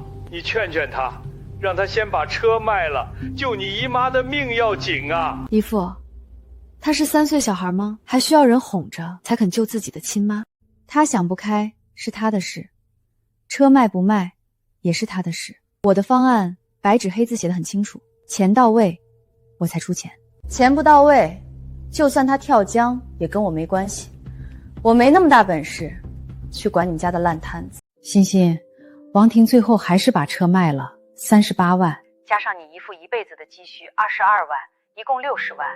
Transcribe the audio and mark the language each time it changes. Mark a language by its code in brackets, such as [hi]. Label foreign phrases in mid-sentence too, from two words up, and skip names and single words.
[zh] 你勸勸她，讓她先把車賣了，救你姨媽的命要緊啊。姨父，她是3歲小孩嗎？還需要人哄着才肯救自己的親媽？她想不開是她的事，車賣不賣也是她的事。我的方案白紙黑字寫得很清楚，錢到位我才出錢，錢不到位，就算他跳江也跟我沒關係。我沒那麼大本事去管你們家的爛攤子。欣欣，王婷最後還是把車賣了，38萬，加上你姨父一輩子的積蓄22萬，一共60萬，